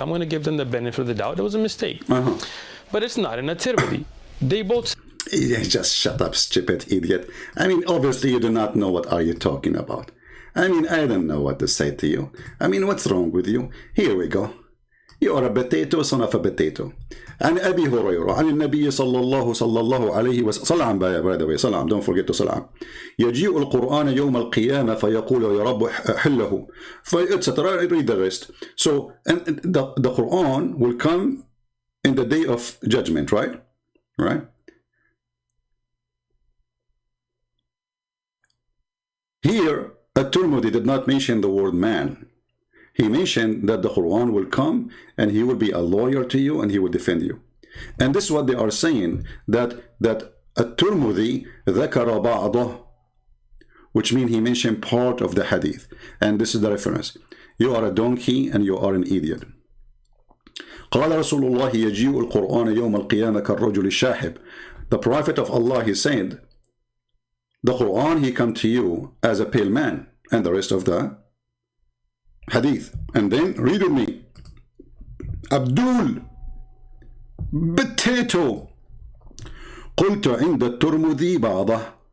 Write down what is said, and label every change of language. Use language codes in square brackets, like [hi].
[en] I'm going to give them the benefit of the doubt. It was a mistake. Uh-huh. But it's not in a Tirmidhi. They both Yeah, just shut up, stupid idiot. I mean, obviously you do not know what are you talking about. I mean, I don't know what to say to you. I mean, what's wrong with you? Here we go. You are a potato, son of a potato. [ar] عن أبي هريرة عن النبي صلى الله عليه وسلم صلى [en] by the way [ar] صلى [en] don't forget to [ar] صلى يجيء القرآن يوم القيامة فيقول يا رب حله etc. [en] Read the rest. So and the Quran will come in the day of judgment, right? Here at-Tirmidhi did not mention the word man. He mentioned that the Quran will come and he will be a lawyer to you and he will defend you. And this is what they are saying, that at-Tirmidhi [ar] ذكر بعضه, [en] which means he mentioned part of the hadith. And this is the reference. You are a donkey and you are an idiot. [ar] قال رسول الله يجيء القرآن يوم القيامة كالرجل الشاحب. [en] The Prophet of Allah, he said, the Quran, he come to you as a pale man, and the rest of the hadith. And then read with me. Abdul potato [ar] قلت عند الترمذي بعضه.